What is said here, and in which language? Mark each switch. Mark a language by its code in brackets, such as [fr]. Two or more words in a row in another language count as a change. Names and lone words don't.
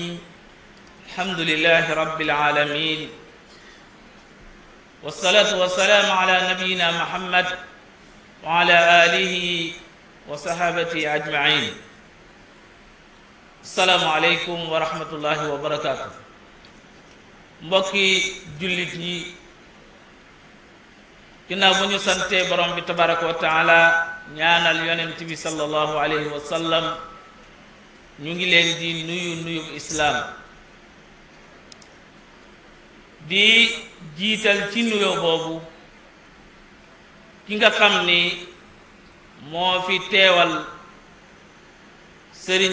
[ar] الحمد لله رب العالمين، والصلاة والسلام على نبينا محمد وعلى آله وصحابته أجمعين. السلام عليكم ورحمة الله وبركاته. [wo] mbokki jullit yi, ginnaaw bu ñu sante borom bi [ar] تبارك وتعالى [wo] ñaanal yonent bi [ar] صلى الله عليه وسلم, [wo] ñu ngi leen di nuyu islaam di jiital ci nuyoo boobu ki nga xam ni moo fi teewal sëriñ